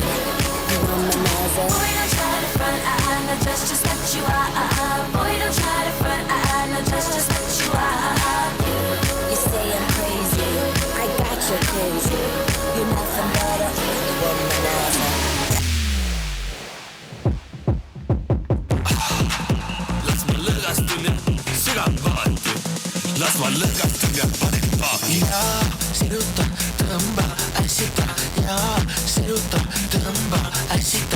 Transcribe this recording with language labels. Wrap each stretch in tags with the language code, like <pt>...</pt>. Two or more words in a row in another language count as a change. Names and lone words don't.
<en>You womanizer. Boy, don't try to front, I know just what you are. Boy, don't try to front, I know just what you are. You say I'm crazy, I got you crazy. You're nothing but a womanizer.</en> <et>Las ma lõõgastun ja panen paaki. Ja siruta, tõmba, ässita. Ja siruta, tõmba, ässita.</et>